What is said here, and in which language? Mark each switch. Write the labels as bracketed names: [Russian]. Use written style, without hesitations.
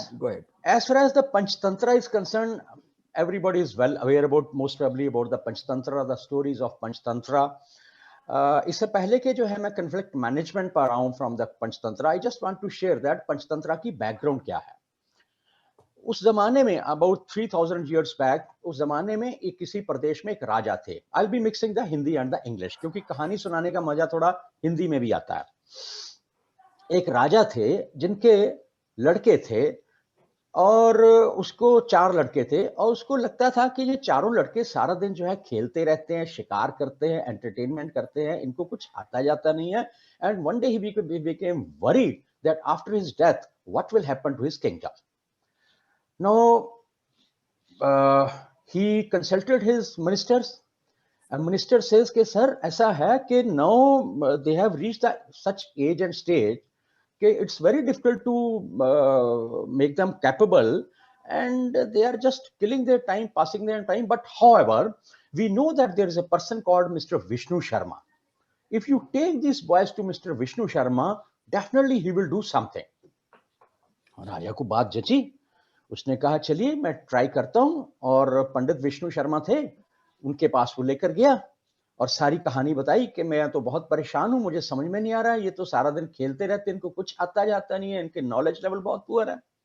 [English] Go ahead. As far as the Panchtantra is concerned, everybody is well aware about, most probably about the Panchtantra, the stories of Panchtantra. [Hindi] इससे पहले के जो है मैं conflict management पर आऊं [English] from the Panchtantra, I just want to share that Panchtantra [Hindi] की [English] background [Hindi] क्या है. उस जमाने में [English] about 3000 years back, [Hindi] उस जमाने में एक किसी प्रदेश में एक राजा थे. [English] I'll be mixing the Hindi and the English [Hindi] क्योंकि कहानी सुनाने का मजा थोड़ा हिंदी में भी आता है. एक राजा थे जिनके लड़के थे और उसको 4 लड़के थे और उसको लगता था कि ये चारों लड़के सारा दिन जो है खेलते रहते हैं, शिकार करते हैं, एंटरटेनमेंट करते हैं, इनको कुछ आता जाता नहीं है. [English] And one day he became worried that after his death what will happen to his kingdom. Now he consulted his ministers and minister says [Hindi] कि सर ऐसा है कि [English] now they have reached such age and stage it's very difficult to make them capable and they are just killing their time, passing their time. But however, we know that there is a person called Mr. Vishnu Sharma. If you take these boys to Mr. Vishnu Sharma, definitely he will do something. [Hindi] राजा को बात जची, उसने कहा चलिए मैं try करता हूं. और पंडित विष्णु शर्मा थे, उनके पास वो लेकर गया और सारी कहानी बताई कि मैं तो बहुत परेशान हूं, मुझे समझ में नहीं आ रहा है, ये तो सारा दिन खेलते रहते हैं, इनको कुछ आता जाता नहीं है, इनके नॉलेज लेवल बहुत पुअर है.